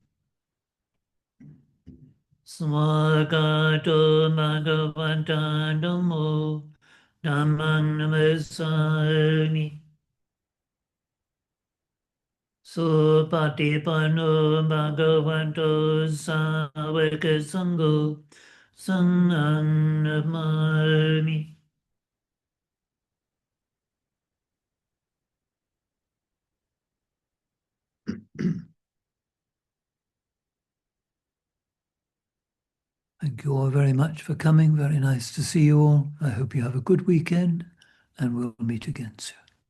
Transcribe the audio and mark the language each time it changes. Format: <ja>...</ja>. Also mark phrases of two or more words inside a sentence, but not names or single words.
<pi>Swagato Bhagavanta Dhammo Dhammang Namasami. Supatipanno Bhagavanto Savaka Sangho Sanghang Namami.</pi> <en>Thank you all very much for coming. Very nice to see you all. I hope you have a good weekend and we'll meet again soon.</en>